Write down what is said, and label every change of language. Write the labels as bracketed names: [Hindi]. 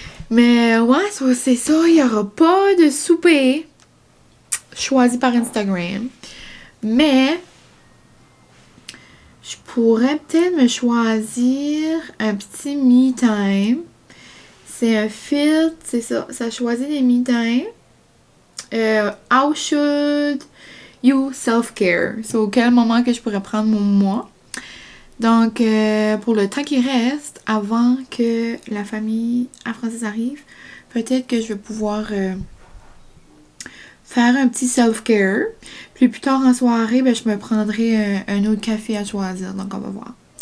[French] Mais ouais, c'est ça, il n'y aura pas de souper choisi par Instagram. Mais je pourrais peut-être me choisir un petit me time. C'est un filtre, c'est ça. Ça choisit des me time. [English] How should you self-care? [French] C'est au quel moment que je pourrais prendre mon moi. Donc, pour le temps qui reste, avant que la famille à Francis arrive, peut-être que je vais pouvoir faire un petit self-care. Puis plus tard en soirée, ben, je me prendrai un autre café à choisir. Donc, on va voir.